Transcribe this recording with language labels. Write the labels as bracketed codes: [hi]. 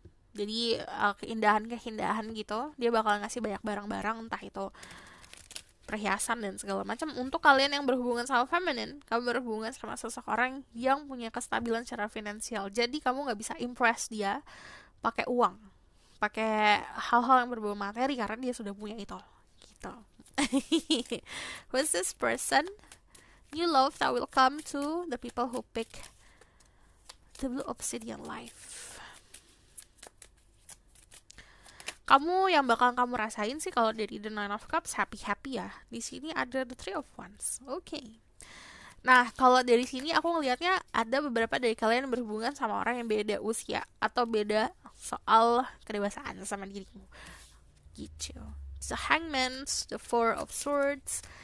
[id] Jadi keindahan-keindahan gitu, dia bakal ngasih banyak barang-barang, entah itu perhiasan dan segala macam. Untuk kalian yang berhubungan sama feminine, kamu berhubungan sama seseorang yang punya kestabilan secara finansial. Jadi kamu nggak bisa impress dia pakai uang, pakai hal-hal yang berbau materi, karena dia sudah punya itu. Gitu. [en] Who's this person you love that will come to the people who pick the blue obsidian life? [id] Kamu yang bakal kamu rasain sih kalau dari the Nine of Cups happy ya. Di sini ada the Three of Wands. Oke. Nah, kalau dari sini aku ngelihatnya ada beberapa dari kalian yang berhubungan sama orang yang beda usia atau beda soal kedewasaan sama dirimu. Gitu. [en] The Hangman, the Four of Swords.